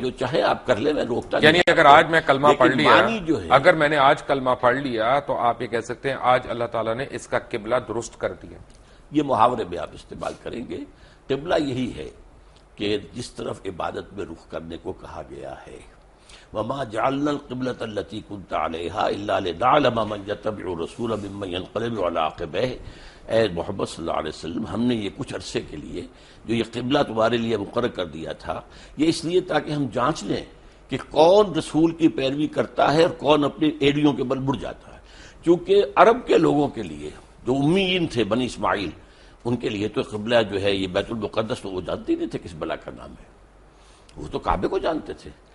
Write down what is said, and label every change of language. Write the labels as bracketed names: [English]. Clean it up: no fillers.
[Urdu] جو چاہے آپ کر لیں، میں روکتا نہیں. یعنی اگر آج میں کلمہ پڑھ لیا، جو ہے اگر میں نے آج کلمہ پڑھ لیا تو آپ یہ کہہ سکتے ہیں آج اللہ تعالیٰ نے اس کا قبلہ درست کر دیا. یہ محاورے میں آپ استعمال کریں گے. قبلہ یہی ہے کہ جس طرف عبادت میں رخ کرنے کو کہا گیا ہے. [Arabic] وما جعلنا القبلة التي كنت عليها الا لنعلم من يتبع الرسول ممن ينقلب على عقبيه. [Urdu] اے محمد صلی اللہ علیہ وسلم، ہم نے یہ کچھ عرصے کے لیے جو یہ قبلہ تمہارے لیے مقرر کر دیا تھا، یہ اس لیے تاکہ ہم جانچ لیں کہ کون رسول کی پیروی کرتا ہے اور کون اپنی ایڑیوں کے بل مڑ جاتا ہے. کیونکہ عرب کے لوگوں کے لیے جو امیین تھے، بنی اسماعیل، ان کے لیے تو قبلہ جو ہے یہ بیت المقدس، تو وہ جانتے نہیں تھے کس بلا کا نام ہے، وہ تو کعبے کو جانتے تھے.